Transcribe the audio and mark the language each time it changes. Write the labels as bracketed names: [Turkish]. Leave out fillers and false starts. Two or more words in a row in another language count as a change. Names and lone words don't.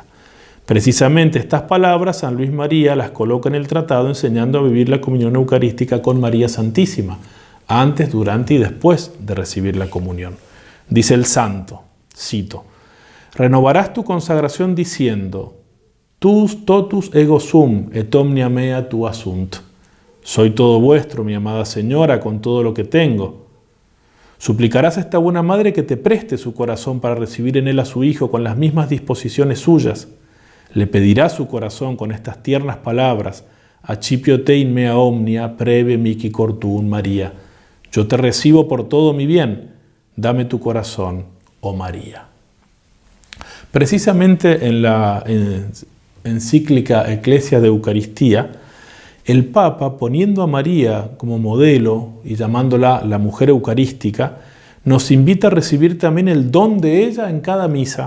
[Spanish] Precisamente estas palabras San Luis María las coloca en el tratado enseñando a vivir la comunión eucarística con María Santísima, antes, durante y después de recibir la comunión. Dice el santo, cito: renovarás tu consagración diciendo: [Latin] Tus totus ego sum et omnia mea tua sunt. [Spanish] Soy todo vuestro, mi amada Señora, con todo lo que tengo. Suplicarás a esta buena madre que te preste su corazón para recibir en él a su Hijo con las mismas disposiciones suyas. Le pedirás su corazón con estas tiernas palabras: [Latin] Accipio te in mea omnia, preve mihi cor tuum, María. [Spanish] Yo te recibo por todo mi bien, dame tu corazón, oh María. Precisamente en la encíclica Ecclesia de Eucaristía, el Papa, poniendo a María como modelo y llamándola la mujer eucarística, nos invita a recibir también el don de ella en cada misa.